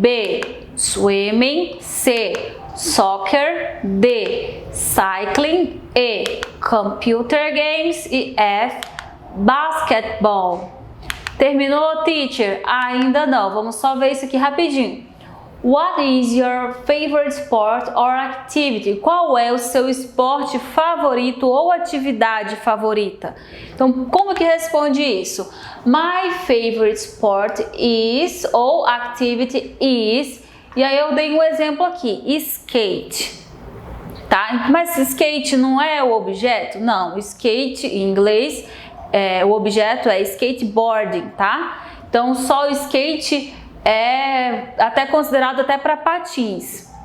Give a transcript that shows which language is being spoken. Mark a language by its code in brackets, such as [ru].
[en] B, swimming. C, soccer. D, cycling. E, computer games. E F, basketball. [pt] Terminou, teacher? Ainda não. Vamos só ver isso aqui rapidinho. [en] What is your favorite sport or activity? [pt] Qual é o seu esporte favorito ou atividade favorita? Então, como que responde isso? [en] My favorite sport is [pt] ou [en] activity is. [pt] E aí eu dei um exemplo aqui, skate. Tá? Mas skate não é o objeto? Não, skate em inglês, o objeto é skateboarding, tá? Então, só o skate é até considerado até para patins.